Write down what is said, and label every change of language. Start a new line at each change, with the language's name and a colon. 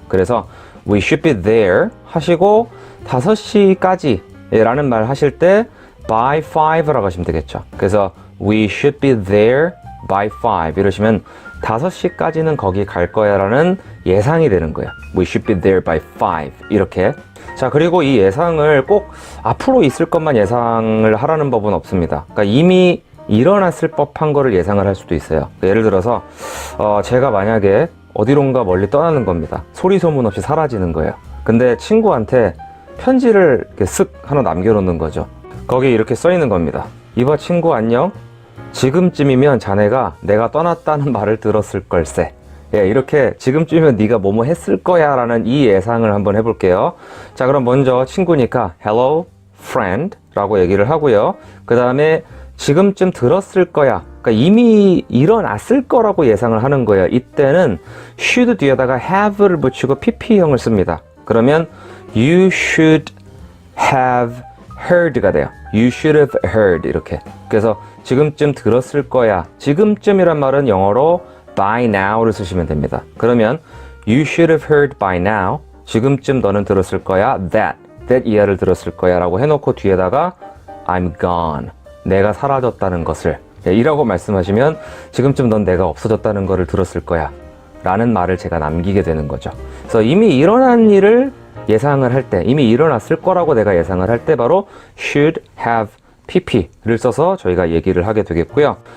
Korean: 그래서
English: we should be there
Korean: 하시고 5시까지 라는 말 하실 때 by 5라고 하시면 되겠죠. 그래서
English: we should be there by 5
Korean: 이러시면 5시까지는 거기 갈 거야 라는 예상이 되는 거예요.
English: we should be there by 5
Korean: 이렇게. 자, 그리고 이 예상을 꼭 앞으로 있을 것만 예상을 하라는 법은 없습니다. 그러니까 이미 일어났을 법한 거를 예상을 할 수도 있어요. 예를 들어서 제가 만약에 어디론가 멀리 떠나는 겁니다. 소리 소문 없이 사라지는 거예요. 근데 친구한테 편지를 이렇게 쓱 하나 남겨놓는 거죠. 거기 이렇게 써 있는 겁니다. 이봐 친구 안녕. 지금쯤이면 자네가 내가 떠났다는 말을 들었을 걸세. 예, 이렇게 지금쯤이면 네가 뭐뭐 했을 거야 라는 이 예상을 한번 해볼게요. 자, 그럼 먼저 친구니까
English: hello friend
Korean: 라고 얘기를 하고요. 그 다음에 지금쯤 들었을 거야. 그러니까 이미 일어났을 거라고 예상을 하는 거예요. 이때는 should 뒤에다가 have를 붙이고 pp형을 씁니다. 그러면
English: you should have heard
Korean: 가 돼요.
English: You should have heard
Korean: 이렇게. 그래서 지금쯤 들었을 거야. 지금쯤이란 말은 영어로 by now를 쓰시면 됩니다. 그러면
English: you should have heard by now.
Korean: 지금쯤 너는 들었을 거야. that 이하를 들었을 거야 라고 해놓고 뒤에다가
English: I'm gone.
Korean: 내가 사라졌다는 것을 이라고 말씀하시면 지금쯤 넌 내가 없어졌다는 것을 들었을 거야 라는 말을 제가 남기게 되는 거죠. 그래서 이미 일어난 일을 예상을 할 때, 이미 일어났을 거라고 내가 예상을 할 때 바로 should have pp를 써서 저희가 얘기를 하게 되겠고요.